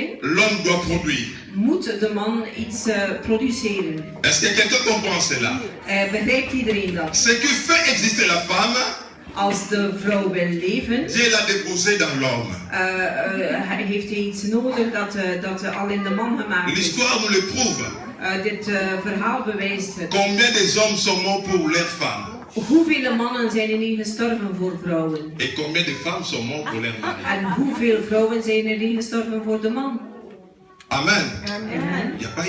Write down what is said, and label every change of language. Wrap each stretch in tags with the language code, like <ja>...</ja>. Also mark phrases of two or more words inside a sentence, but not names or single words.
<fr>l'homme doit produire.</fr> <nl>moet de man iets produceren.</nl> <fr>Est-ce que quelqu'un comprend cela?</fr> <nl>Begrijpt iedereen dat?</nl> <fr>Ce qui fait exister la femme,</fr> <nl>Als de vrouw wil leven,</nl> <fr>Dieu l'a déposé dans l'homme.</fr> <nl>heeft hij iets nodig dat al in de man gemaakt is.</nl> <fr>L'histoire nous le prouve.</fr> <nl>Dit verhaal bewijst het.</nl> <fr>Combien des hommes sont morts pour leurs femmes?</fr> <nl>Hoeveel mannen zijn er niet gestorven voor vrouwen?</nl> <fr>Et combien de femmes sont mortes pour leurs maris?</fr> <nl>En hoeveel vrouwen zijn er niet gestorven voor de man? Amen. Amen.</nl> <fr>Il n'y a pas</fr>